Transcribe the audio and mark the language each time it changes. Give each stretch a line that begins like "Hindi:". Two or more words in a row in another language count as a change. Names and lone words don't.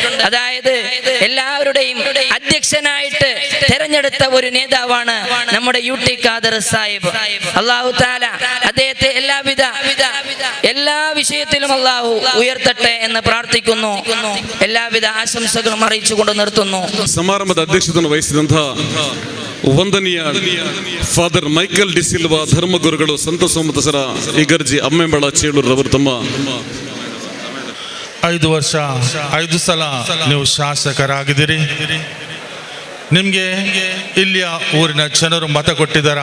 Malayalam: അതായത് അതായത് എല്ലാവരുടെയും അധ്യക്ഷനായിട്ട് തെരഞ്ഞെടുത്ത ഒരു നേതാവാണ് നമ്മുടെ UT ഖാദർ സാഹിബ്.
Arabic: الله تعالى
Malayalam: അദ്ദേഹത്തെ എല്ലാ വിഷയത്തിലും അല്ലാഹു ഉയർത്തട്ടെ എന്ന് പ്രാർത്ഥിക്കുന്നു. എല്ലാവിധ ആശംസകളും അറിയിച്ചുകൊണ്ട് നിർത്തുന്നു.
Kannada: ಸಮಾರಂಭದ ಅಧ್ಯಕ್ಷತೆಯನ್ನು ವಹಿಸಿದಂತಹ ವಂದನೀಯ ಫಾದರ್ ಮೈಕಲ್ ಡಿಸಿಲ್ವಾ ಧರ್ಮಗುರುಗಳು ಸಂತ ಸೋಮದಸರ ಇಗರ್ಜಿ ಅಮ್ಮೆಂಬಳ ಚೇಳೂರು ಅವರು ತಮ್ಮ 5 ವರ್ಷ 5 ಸಲ ನೀವು ಶಾಸಕರಾಗಿದ್ದೀರಿ. ನಿಮಗೆ ಇಲ್ಲಿಯ ಊರಿನ ಜನರು ಮತ ಕೊಟ್ಟಿದ್ದಾರೆ.